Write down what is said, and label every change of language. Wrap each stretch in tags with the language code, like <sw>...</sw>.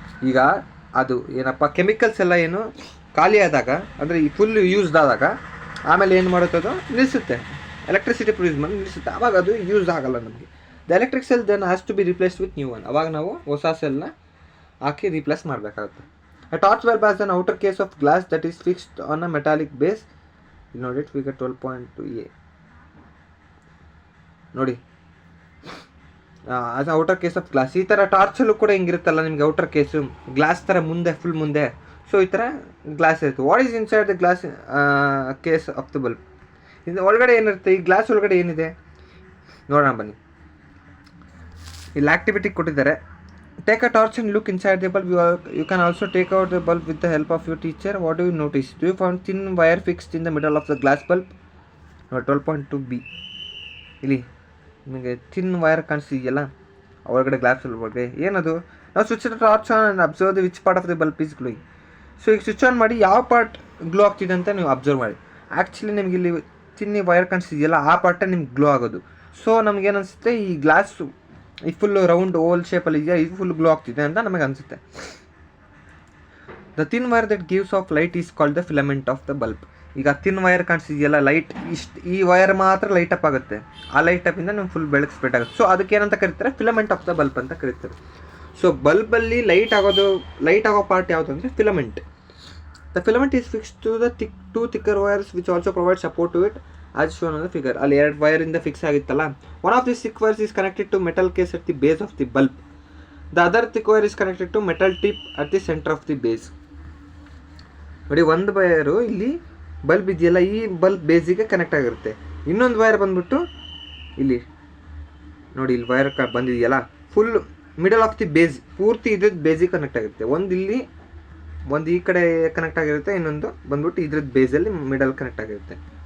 <kn>ಈಗ ಅದು ಏನಪ್ಪ, ಕೆಮಿಕಲ್ಸ್ ಎಲ್ಲ ಏನು ಖಾಲಿ ಆದಾಗ, ಅಂದರೆ ಈ ಫುಲ್ ಯೂಸ್ಡ್ ಆದಾಗ ಆಮೇಲೆ ಏನು ಮಾಡುತ್ತೆ, ಅದು ನಿಲ್ಲಿಸುತ್ತೆ, ಎಲೆಕ್ಟ್ರಿಸಿಟಿ ಪ್ರೊಡ್ಯೂಸ್ ಮಾಡಿ ನಿಲ್ಲಿಸುತ್ತೆ. ಆವಾಗ ಅದು ಯೂಸ್ ಆಗಲ್ಲ ನಮಗೆ.</kn> <en>The electric cell then has to be replaced with new one.</en> <kn>ಅವಾಗ ನಾವು ಹೊಸ ಸೆಲ್ನ ಹಾಕಿ ರೀಪ್ಲೇಸ್ ಮಾಡಬೇಕಾಗುತ್ತೆ.</kn> <en>A torch bulb has an outer case of glass that is fixed on a metallic base. You know it, figure 12.2a. ನೋಡಿ, as outer case of glass.</en> <kn>ಈ ಥರ ಟಾರ್ಚಲ್ಲೂ ಕೂಡ ಹಿಂಗಿರುತ್ತಲ್ಲ ನಿಮಗೆ, outer case glass ಥರ ಮುಂದೆ, ಫುಲ್ ಮುಂದೆ. So ಈ ಥರ ಗ್ಲಾಸ್ ಇರುತ್ತೆ.</kn> <en>What is inside the glass case of the bulb?</en> <kn>ಇದು ಒಳಗಡೆ ಏನಿರುತ್ತೆ, ಈ ಗ್ಲಾಸ್ ಒಳಗಡೆ ಏನಿದೆ ನೋಡೋಣ ಬನ್ನಿ. ಇಲ್ಲಿ ಆಕ್ಟಿವಿಟಿ ಕೊಟ್ಟಿದ್ದಾರೆ.</kn> <en>Take a torch and look inside the bulb. You can also take out the bulb with the help of your teacher. What do you notice? Do you find thin wire fixed in the middle of the glass bulb? No, 12.2b.</en> <kn>ಇಲ್ಲಿ ನಿಮಗೆ thin wire ಕಾಣಿಸ್ತಿದೆಯಲ್ಲ ಒಳಗಡೆ glass ಒಳಗಡೆ, ಏನದು?</kn> <en>ನಾವು switch the torch on and observe the which part of the bulb is glowing.</en> <kn>So ಈಗ switch on ಮಾಡಿ ಯಾವ part glow ಆಗ್ತಿದೆ ಅಂತ ನೀವು ಅಬ್ಸರ್ವ್ ಮಾಡಿ. ಆ್ಯಕ್ಚುಲಿ ನಿಮ್ಗೆ ಇಲ್ಲಿ ಚಿನ್ನಿ ವೈರ್ ಕಾಣಿಸ್ತಿದೆಯಲ್ಲ ಆ ಪಾರ್ಟೇ ನಿಮ್ಗೆ ಗ್ಲೋ ಆಗೋದು. ಸೊ ನಮಗೇನು ಅನಿಸುತ್ತೆ, ಈ ಗ್ಲಾಸು ಈ ಫುಲ್ಲು ರೌಂಡ್ ಓಲ್ ಶೇಪಲ್ಲಿ ಇದೆಯಾ, ಇದು ಫುಲ್ ಗ್ಲೋ ಆಗ್ತಿದೆ ಅಂತ ನಮಗೆ ಅನಿಸುತ್ತೆ.</kn> <en>The thin wire that gives off light is called the filament of the bulb.</en> <kn>ಈಗ ಥಿನ್ ವೈರ್ ಕಾಣಿಸ್ತಿದೆಯಲ್ಲ, ಲೈಟ್ ಈ ವೈರ್ ಮಾತ್ರ ಲೈಟ್ ಅಪ್ ಆಗುತ್ತೆ. ಆ ಲೈಟ್ ಅಪ್ಪಿಂದ ನಮ್ಗೆ ಫುಲ್ ಬೆಳಕು ಸ್ಪ್ರೆಡ್ ಆಗುತ್ತೆ. ಸೊ ಅದಕ್ಕೆ ಏನಂತ ಕರೀತಾರೆ, ಫಿಲಮೆಂಟ್ ಆಫ್ ದ ಬಲ್ಬ್ ಅಂತ ಕರೀತಾರೆ. ಸೊ ಬಲ್ಬಲ್ಲಿ ಲೈಟ್ ಆಗೋ ಪಾರ್ಟ್ ಯಾವುದು ಅಂದರೆ filament.</kn> <en>The filament is fix to the thicker wires which also provide support to it as shown on the figure.</en> <kn>ಅಲ್ಲಿ 2 ವೈರಿಂದ ಫಿಕ್ಸ್ ಆಗಿತ್ತಲ್ಲ,</kn> <en>one of these thick wires is connected to metal case at the base of the bulb. The other thick wire is connected to metal tip at the center of the base.</en> <kn>ನೋಡಿ, ಒಂದು wire ಇಲ್ಲಿ bulb ಇದೆಯಲ್ಲ, ಈ bulb ಬೇಸಿಗೆ connect ಆಗಿರುತ್ತೆ. ಇನ್ನೊಂದು wire ಬಂದ್ಬಿಟ್ಟು ಇಲ್ಲಿ ನೋಡಿ, ಇಲ್ಲಿ ವೈರ್ ಬಂದಿದೆಯಲ್ಲ full middle of the base, ಪೂರ್ತಿ ಇದ್ರದ್ದು ಬೇಸಿಗೆ ಕನೆಕ್ಟ್ ಆಗಿರುತ್ತೆ. ಒಂದು ಈ ಕಡೆ ಕನೆಕ್ಟ್ ಆಗಿರುತ್ತೆ, ಇನ್ನೊಂದು ಬಂದ್ಬಿಟ್ಟು ಇದ್ರದ್ದು ಬೇಸಲ್ಲಿ ಮಿಡಲ್ ಕನೆಕ್ಟ್ ಆಗಿರುತ್ತೆ.</kn>